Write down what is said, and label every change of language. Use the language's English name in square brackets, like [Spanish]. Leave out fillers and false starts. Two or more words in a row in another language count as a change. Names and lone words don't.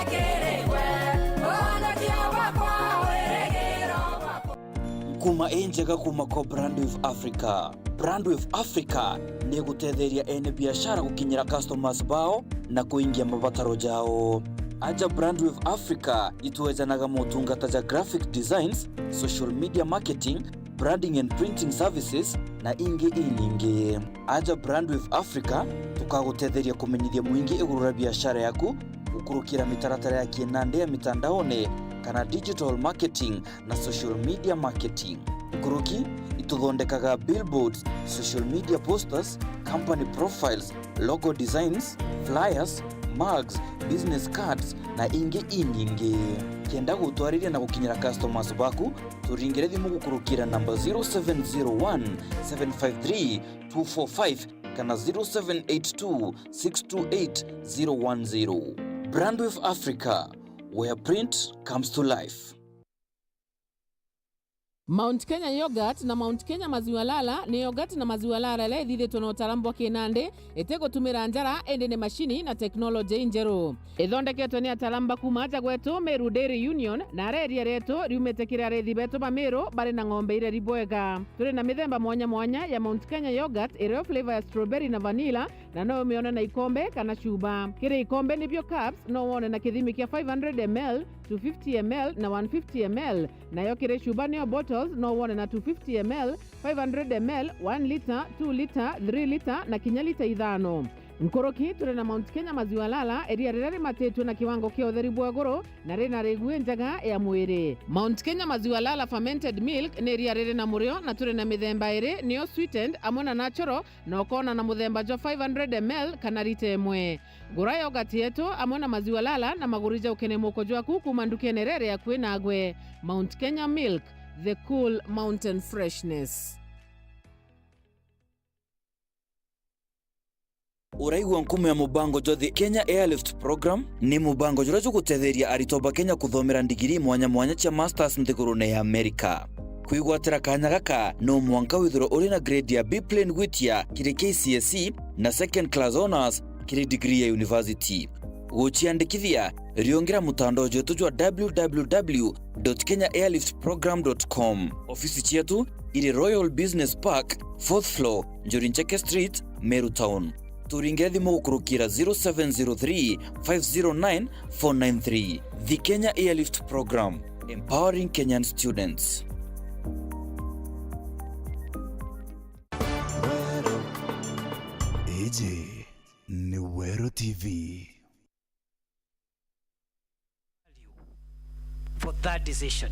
[Meru] kuma enjega kuma ko Brand with Africa. Brand with Africa ni gutetheria ene biashara gukinyira customers bao na kuingia mabataro jao. Aja Brand with Africa ituwezanaga motungata ja [English] graphic designs, social media marketing, branding and printing services [Meru] na ingi. Aja Brand with Africa tukagutetheria kumenyithia muingi igurura biashara yaku ukurukira mitaratara ya kienande ya mitandaone kana [English] digital marketing [Meru] na [English] social media marketing. [Meru] Kuruki ituthondekaga [English] billboards, social media posters, company profiles, logo designs, flyers, mugs, business cards [Meru] na ingi. Kenda gutwariria na gukinyira customers baku turingire thimu gukurukira number 0701 753 245 kana 0782 628 010. [English] Brand with Africa, where print comes to life. [Meru] Mount Kenya yogurt na Mount Kenya maziwa lala ni yogurt na maziwa lala le thithitwo na utarambo kinande etego tumira njara endene mashini na technology njeru ithondeketwo ni ataramba kuma aja gwetu Meru Dairy Union na reria retu riumete kira rethi betu ba Meru bari na ng'ombe ire ribwega turi na mithemba mwanya ya Mount Kenya yogurt ire flavor ya strawberry na vanilla na no umeona na ikombe kana chuba kire ikombe ni [English] bio cups [Meru] no wone na kithimi kia 500 ml 250 ml na 150 ml na yo kire chuba ni bottles no wone na 250 ml 500 ml 1 liter 2 liter 3 liter na kinya lita 5 Nkoroki turi na Mount Kenya maziwa lala eria rere matetu na kiwango kia utheri bwagoro na rena regue njaga ya mwiri. Mount Kenya maziwa lala [English] fermented milk [Meru] ni eria rere na murio na turi na mithemba iri niyo sweetened amona natural na okona na muthemba jo 500 ml kana lita emwe. Gura yogurt yetu amona maziwa lala na magurija ukene moko jwaku kuma ndukene rere ya kwinagwe. [English] Mount Kenya milk, the cool mountain freshness. [Meru] Uraigwa nkume ya mubango jothi Kenya Airlift Program ni mubango jura gutetheria aritoba Kenya kuthomera ndigiri mwanya cia masters nthigurune ya Amerika. Kuigwatira kanya gaka no mwanka withiro uri na grade ya B plane gwitia kiri KCSE na [English] second class honors [Meru] kiri degree ya university. Guchiandikithia riongera mutandao jetu jwa www.kenyaairliftprogram.com. Ofisi chetu iri Royal Business Park 4th floor Njorincheke Street, Meru Town. Turingire thimu gukurukira 0703 509 493. [English] The Kenya Airlift Program, empowering Kenyan students. [Meru] Gigi ni Wero TV. [English] For that decision.